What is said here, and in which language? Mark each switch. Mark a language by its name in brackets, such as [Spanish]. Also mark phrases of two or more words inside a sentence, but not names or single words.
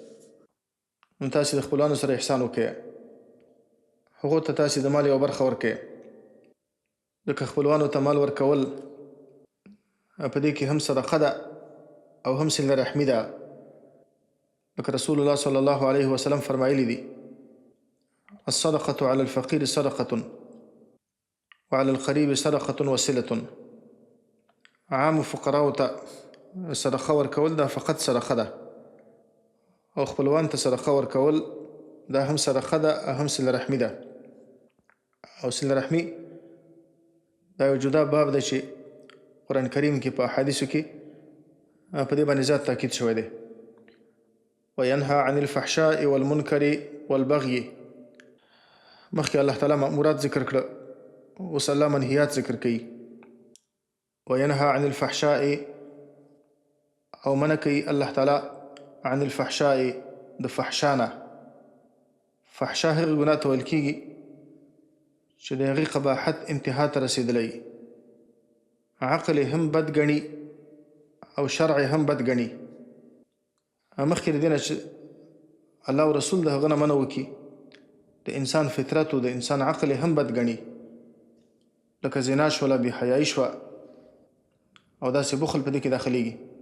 [Pashto] نو تاسې د خپلوانو سره احسان وکړئ، هغو ته تاسې د مال یوه برخه ورکړئ. ځکه خپلوانو ته مال ورکول په دې کې هم صدقه ده او هم صله رحمي ده. [Arabic] لکه رسول الله صلی الله علیه وسلم [Pashto] فرمایلی دي [Arabic] الصدقة على الفقير صدقة وعلى القريب صدقة وصلة. [Pashto] عام فقراو ته صدقه ورکول دا فقط صدقه ده، او خپلوان ته صدقه ورکول دا هم صدقه ده او هم صله رحمي ده. او صله رحمي دا یو جدا باب دی چې قرآن کریم کې په احادیثو کې په دې باندې زیات تاکید شوی دی. [Arabic] وینهى عن الفحشاء والمنکر والبغي. [Pashto] مخکې الله تعالی مأمورات ذکر کړه، اوس الله منهیات ذکر کوي. [Arabic] وینها عن الفحشاء [Pashto] او منع کوي الله تعالی [Arabic] عن الفحشاء [Pashto] د فحشانه. فحشا هغه ګناه ته ویل کېږي چې د هغې قباحت انتها ته رسېدلی، عقل هم بد ګڼي او شرع هم بد ګڼي. مخکې د دې نه چې الله او رسول د هغه نه منع وکړي، د انسان فطرت او د انسان عقل هم بد ګڼي، لکه زنا شوله، بېحیایي شوه او داسې بخل په دې کې داخلیږي.